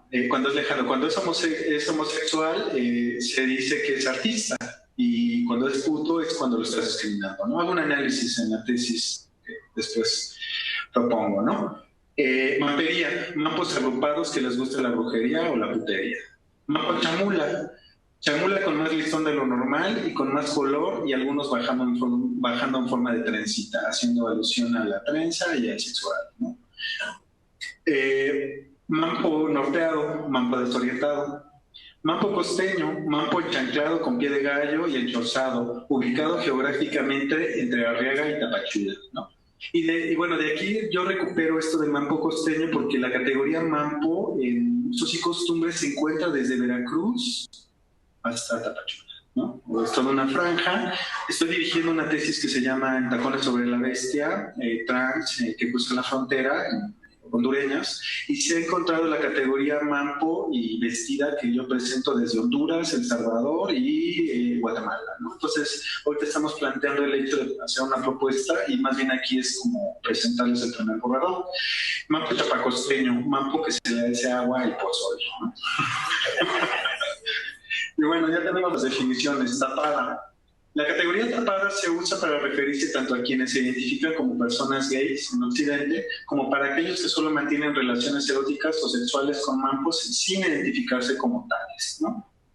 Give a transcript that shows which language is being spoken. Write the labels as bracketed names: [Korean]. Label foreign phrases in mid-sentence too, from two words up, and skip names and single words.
[Spanish] Cuando es lejano, cuando es homosexual, se dice que es artista, y cuando es puto es cuando lo estás discriminando, ¿no? Hago un análisis en la tesis que después propongo, ¿no? Mampería, mampos agrupados que les gusta la brujería o la putería. Mampo chamula, chamula con más listón de lo normal y con más color, y algunos bajando en forma de trencita, haciendo alusión a la trenza y al sexual, ¿no? Mampo norteado, mampo desorientado. Mampo costeño, mampo enchanclado con pie de gallo y enchorzado, ubicado geográficamente entre Arriaga y Tapachula, ¿no? Y bueno, de aquí yo recupero esto del mampo costeño, porque la categoría mampo en usos y costumbres se encuentra desde Veracruz hasta Tapachula, ¿no? Es toda una franja. Estoy dirigiendo una tesis que se llama En tacones sobre la bestia, trans, que cruza la frontera, hondureñas, y se ha encontrado la categoría mampo y vestida que yo presento desde Honduras, El Salvador y Guatemala, ¿no? Entonces, ahorita estamos planteando el hecho de hacer una propuesta, y más bien aquí es como presentarles el primer borrador. Mampo chapacosteño, mampo que se le hace agua y pozole, ¿no? Y bueno, ya tenemos las definiciones. Tapada. La categoría tapada se usa para referirse tanto a quienes se identifican como personas gays en Occidente, como para aquellos que solo mantienen relaciones eróticas o sexuales con mampos sin identificarse como tales, ¿no?